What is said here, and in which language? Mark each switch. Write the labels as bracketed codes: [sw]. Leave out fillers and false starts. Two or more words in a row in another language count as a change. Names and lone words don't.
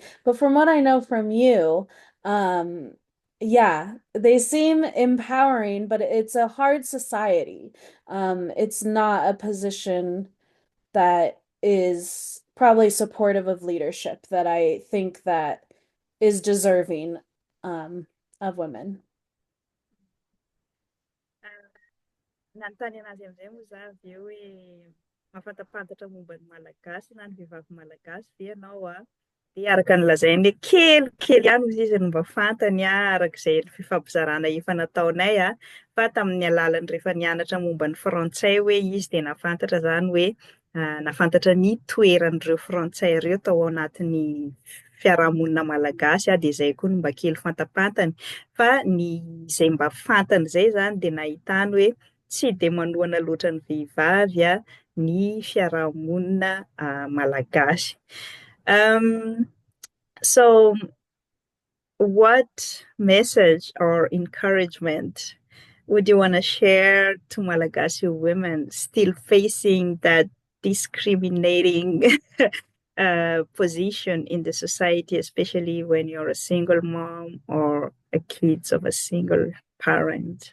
[en] But from what I know from you, yeah, they seem empowering, but it's a hard society. It's not a position that is probably supportive of leadership that I think that is deserving, of women. [mg] Nanontany anazy amin'izay moa za avy hoe mahafantapantatra momba ny malagasy na ny vehivavy malagasy ve ianao De araka ny lazainy kelikely ihany izy izy no mba fantany arak'izay fifampizarana efa nataonay fa tamin'ny alalany rehefa nianatra momba ny frantsay hoe izy de nafantatra zany hoe nafantatra ny toeran'ireo frantsay ireo tao anatin'ny fiarahamonina malagasy de zay koa no mba kely fantapantany fa ny izay mba fantany zay zany de nahitany hoe tsy de manohana loatra ny vehivavy ny fiarahamonina malagasy. [en] So what message or encouragement would you want to share to Malagasy women still facing that discriminating position in the society, especially when you're a single mom or a kids of a single parent?